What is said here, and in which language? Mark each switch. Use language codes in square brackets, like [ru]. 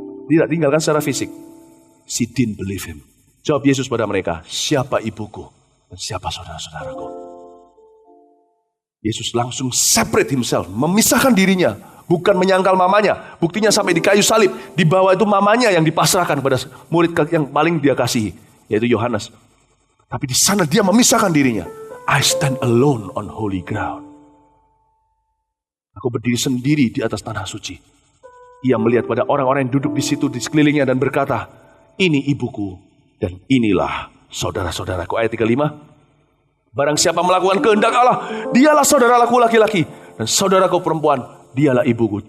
[id] Tidak tinggalkan secara fisik. [en] She didn't believe him. [id] Jawab Yesus pada mereka, siapa ibuku dan siapa saudara-saudaraku? Yesus langsung [en] separate himself, [id] memisahkan dirinya, bukan menyangkal mamanya. Buktinya sampai di kayu salib, di bawah itu mamanya yang dipasrahkan pada murid yang paling dia kasihi, yaitu Yohanes. Tapi di sana dia memisahkan dirinya. [en] I stand alone on holy ground. [id] Aku berdiri sendiri di atas tanah suci. Ia melihat pada orang-orang yang duduk di situ di sekelilingnya dan berkata, ini ibuku dan inilah saudara-saudaraku. Ayat 35. Barang siapa melakukan kehendak Allah, dialah saudaraku laki-laki dan saudaraku perempuan, dialah ibuku.